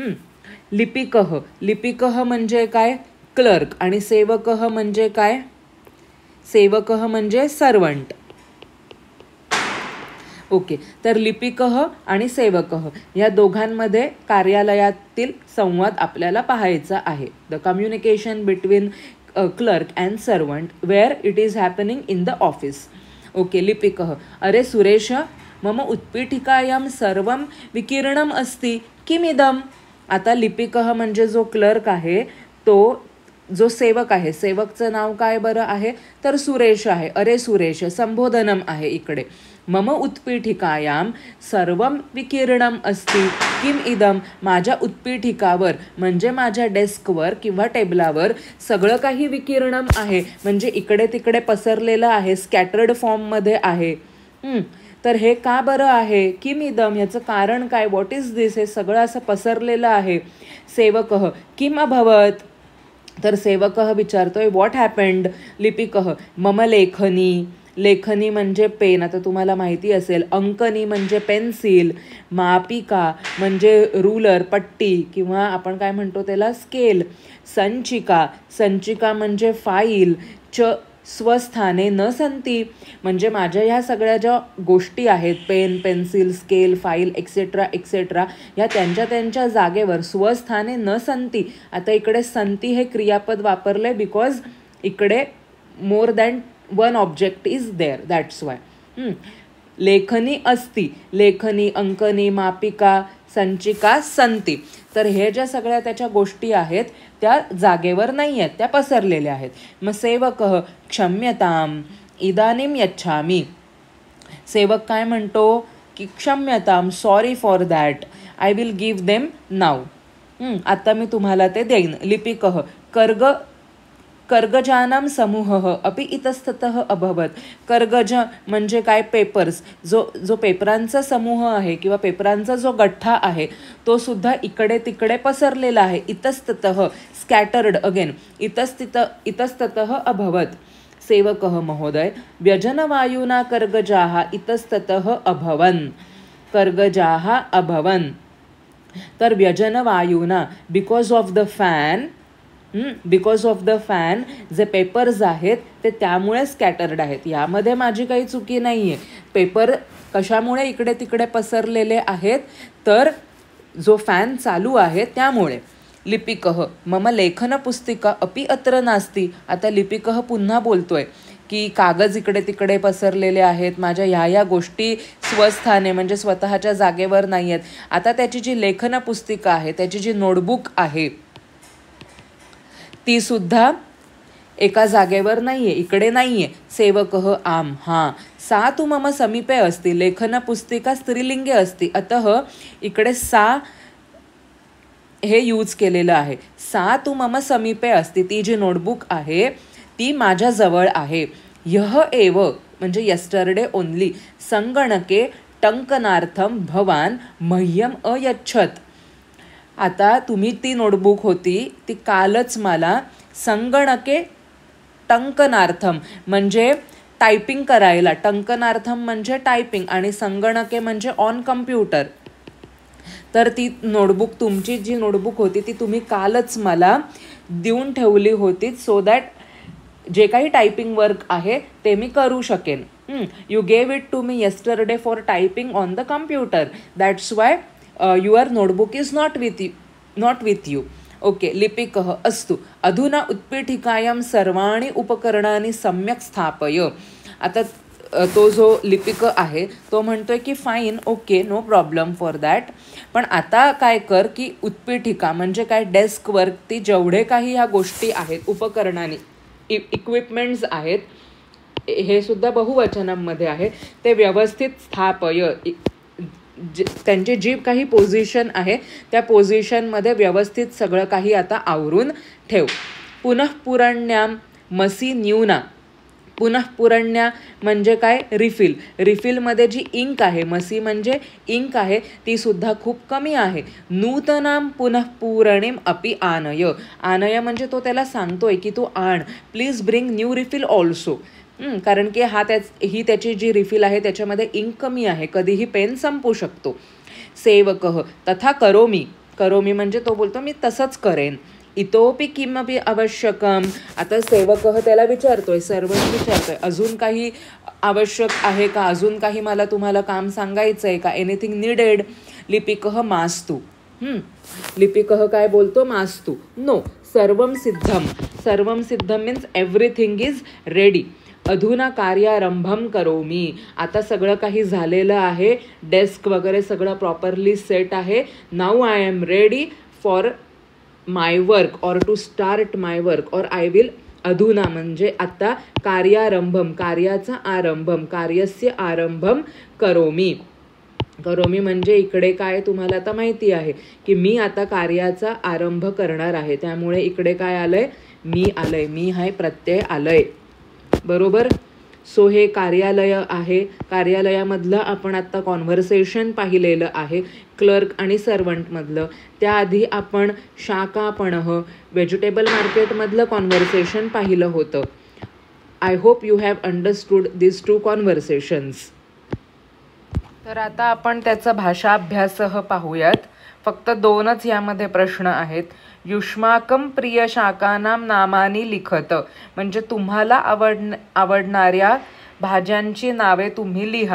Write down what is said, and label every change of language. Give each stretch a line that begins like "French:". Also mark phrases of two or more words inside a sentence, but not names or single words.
Marathi: लिपिकः म्हणजे काय, क्लर्क. आणि सेवकः म्हणजे काय, सेवकः म्हणजे सर्वंट. ओके, तर लिपिकः आणि सेवकः या दोघांमध्ये कार्यालयातील संवाद आपल्याला पाहायचा आहे.
English: The communication between clerk and servant where it is happening in the office.
Marathi: ओके, लिपिकः, अरे सुरेश,
Sanskrit: मम उत्पीठिकायां सर्वं विकीर्णम अस्ति किमिदम.
Marathi: आता लिपिकः म्हणजे जो क्लर्क आहे, तो जो सेवक आहे, सेवकचं नाव काय बरं आहे, तर सुरेश आहे. अरे सुरेश, संबोधनम आहे इकडे.
Sanskrit: मम उत्पीठिकायां सर्वं विकीर्णम अस्ति किम इदम.
Marathi: माझ्या उत्पीठिकावर म्हणजे माझ्या डेस्कवर किंवा टेबलावर सगळं काही विकीर्णम आहे, म्हणजे इकडे तिकडे पसरलेलं आहे,
English: scattered formमध्ये
Marathi: आहे. तर हे का बरं आहे,
Sanskrit: किम इदम,
Marathi: याचं कारण काय,
English: what is this,
Marathi: हे सगळं असं पसरलेलं आहे. सेवकः,
Sanskrit: किम अभवत,
Marathi: तर सेवकः विचारतोय
English: what happened.
Marathi: लिपिकः,
Sanskrit: मम लेखनी
Marathi: म्हणजे पेन, आता तुम्हाला माहिती असेल. अंकनी म्हणजे पेन्सिल. मापिका म्हणजे रूलर, पट्टी, किंवा आपण काय म्हणतो त्याला स्केल. संचिका म्हणजे फाईल.
Sanskrit: स्वस्थाने न संती,
Marathi: म्हणजे माझ्या ह्या सगळ्या ज्या गोष्टी आहेत, पेन, पेन्सिल, स्केल, फाईल
English: etcetera etcetera,
Marathi: ह्या त्यांच्या जागेवर
Sanskrit: स्वस्थाने न संती.
Marathi: आता इकडे संती हे क्रियापद वापरले बिकॉज इकडे
English: more than one object is there, that's why.
Sanskrit: लेखनी अस्ति, लेखनी, अंकनी, मापिका, संचिका, संती.
Marathi: तर हे ज्या सगळ्या त्याच्या गोष्टी आहेत त्या जागेवर नाही आहेत, त्या पसरलेल्या आहेत.
Sanskrit: मग सेवकः, क्षम्यताम इदानीं यच्छामी.
Marathi: सेवक काय म्हणतो की क्षम्यताम,
English: sorry for that, I will give them now.
Marathi: आता मी तुम्हाला ते देईन.
Sanskrit: लिपिकः, कर्गजानां समूहः अपि इतस्ततः अभवत.
Marathi: कर्गज म्हणजे काय, पेपर्स, जो पेपरांचा समूह आहे किंवा पेपरांचा जो गठ्ठा आहे तो सुद्धा इकडे तिकडे पसरलेला आहे.
Sanskrit: इतस्ततः,
English: scattered again.
Sanskrit: इतस्ततः अभवत. सेवकः, महोदय, व्यजनवायुना कर्गजाः इतस्ततः अभवन्. कर्गजाः अभवन्.
Marathi: तर व्यजनवायुना,
English: because of the fan
Marathi: जे पेपर्स आहेत ते त्यामुळे स्कॅटर्ड आहेत. यामध्ये माझी काही चुकी नाही आहे. पेपर कशामुळे इकडे तिकडे पसरलेले आहेत, तर जो फॅन चालू आहे त्यामुळे.
Sanskrit: लिपिकः, मम लेखनपुस्तिका अपि अत्र नास्ति.
Marathi: आता लिपिकः पुन्हा बोलतोय की कागद इकडे तिकडे पसरलेले आहेत, माझ्या ह्या गोष्टी स्वस्थाने म्हणजे स्वतःच्या जागेवर नाही आहेत. आता त्याची जी लेखनपुस्तिका आहे, त्याची जी नोटबुक आहे, ती सुद्धा एका जागेवर नाहीये, इकडे नाहीये.
Sanskrit: सेवकः, आम, हां. सा तु मम समीपे अस्ति.
Marathi: लेखनपुस्तिका
Sanskrit: स्त्रीलिंगे अस्ति,
Marathi: अतः इकडे सा हे यूज केलेलं आहे.
Sanskrit: सा तु मम समीपे अस्ति,
Marathi: ती जी नोटबुक आहे ती माझ्या जवळ आहे.
Sanskrit: ह्यः एव म्हणजे
English: yesterday only
Sanskrit: संगणके टंकनार्थम भवान मह्यम अयच्छत.
Marathi: आता तुम्ही ती नोटबुक होती ती कालच मला
Sanskrit: संगणके टंकनार्थम
Marathi: म्हणजे टायपिंग करायला, टंकनार्थम म्हणजे टायपिंग आणि संगणके म्हणजे
English: on computer.
Marathi: तर ती नोटबुक, तुमची जी नोटबुक होती ती तुम्ही कालच मला देऊन ठेवली होती,
English: so that
Marathi: जे काही
English: typing work
Marathi: आहे ते मी करू शकेन.
English: You gave it to me yesterday for typing on the computer, that's why your notebook is not with you. OK.
Sanskrit: लिपिकः अस्तु अधुना उत्पीठिकायां सर्वाणि उपकरणानि सम्यक् स्थापय.
Marathi: आता तो जो लिपिक आहे तो म्हणतोय की
English: fine, OK, no problem for that.
Marathi: पण आता काय कर की उत्पीठिका म्हणजे काय, डेस्कवरती जेवढे काही ह्या गोष्टी आहेत, उपकरणांनी इक्विपमेंट्स आहेत, हे सुद्धा बहुवचनांमध्ये आहे, ते व्यवस्थित स्थापय. त्यांची जी काही पोझिशन आहे त्या पोझिशनमध्ये व्यवस्थित सगळं काही आता आवरून ठेव.
Sanskrit: पुनःपुरण्याम मसी न्यूना.
Marathi: पुनःपुरण्या म्हणजे काय,
Sanskrit: रिफिल.
Marathi: रिफिलमध्ये जी इंक आहे, मसी म्हणजे इंक आहे, ती सुद्धा खूप कमी आहे.
Sanskrit: नूतनाम पुनःपुरणीम अपि आनय.
Marathi: आनय म्हणजे तो त्याला सांगतोय की तू आण,
English: please bring new refill also.
Marathi: कारण की ही त्याची जी रिफिल आहे त्याच्यामध्ये इंक कमी आहे, कधीही पेन संपू शकतो.
Sanskrit: सेवकः तथा करोमी.
Marathi: करोमी म्हणजे तो बोलतो मी तसंच करेन.
Sanskrit: इतोपि किमपि आवश्यकम.
Marathi: आता सेवकः त्याला विचारतोय, सर्वंट विचारतोय, अजून काही आवश्यक आहे का, अजून काही मला तुम्हाला काम सांगायचं आहे का,
English: anything needed.
Marathi: लिपिकः मास्तु. लिपिकः काय बोलतो,
Sanskrit: मास्तु.
English: नो,
Sanskrit: सर्वम सिद्धम. सर्वम सिद्धम
English: means everything is ready.
Sanskrit: अधुना कार्यारंभम करोमी.
Marathi: आता सगळं काही झालेलं आहे, डेस्क वगैरे सगळं प्रॉपरली सेट आहे.
English: Now I am ready for my work or to start my work or I will.
Marathi: अधुना म्हणजे आता, कार्यारंभम कार्याचा आरंभम,
Sanskrit: कार्यस्य आरंभम करोमी.
Marathi: करोमी म्हणजे इकडे काय तुम्हाला आता माहिती आहे की मी आता कार्याचा आरंभ करणार आहे, त्यामुळे इकडे काय आलंय, मी आलंय. मी हाय प्रत्यय आलंय, बरोबर. सो हे कार्यालय आहे. कार्यालयामधलं आपण आत्ता कॉन्व्हर्सेशन पाहिलेलं आहे, क्लर्क आणि सर्वंटमधलं. त्याआधी आपण शाकापणः
English: vegetable marketमधलं
Marathi: कॉन्व्हर्सेशन पाहिलं होतं.
English: I hope you have understood this 2 conversations.
Marathi: तर आता आपण त्याचा भाषाभ्यासह पाहूयात. फक्त 2च यामध्ये प्रश्न आहेत.
Sanskrit: युष्माकं प्रिय शाकानां नामानी लिखत.
Marathi: म्हणजे तुम्हाला आवडणाऱ्या भाज्यांची नावे तुम्ही लिहा.